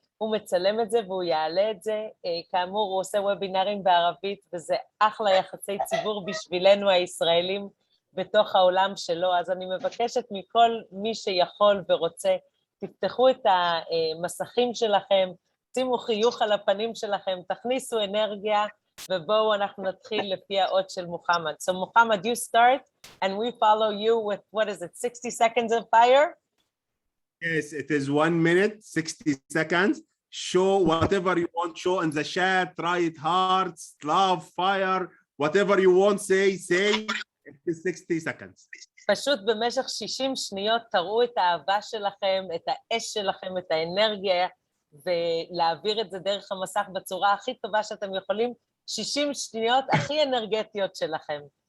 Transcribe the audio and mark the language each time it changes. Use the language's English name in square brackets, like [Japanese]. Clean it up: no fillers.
[Hebrew] הוא מצלם את זה והוא יעלה את זה. כאמור, הוא עושה וובינרים בערבית, וזה אחלה יחסי ציבור בשבילנו הישראלים בתוך העולם שלו. אז אני מבקשת מכל מי שיכול ורוצה, תפתחו את המסכים שלכם, שימו חיוך על הפנים שלכם, תכניסו אנרגיה, ובואו אנחנו נתחיל לפי האות של מוחמד. [English] So Muhammad, you start, and we follow you with, what is it, 60 seconds of fire? Yes, it is 1 minute, 60 seconds. Show whatever you want, show in the chat, write hearts, love, fire, whatever you want, say. It is 60 seconds. [Hebrew] פשוט במשך 60 שניות תראו את האהבה שלכם, את האש שלכם, את האנרגיה, ולהעביר את זה דרך המסך בצורה הכי טובה שאתם יכולים, 60 שניות הכי אנרגטיות שלכם.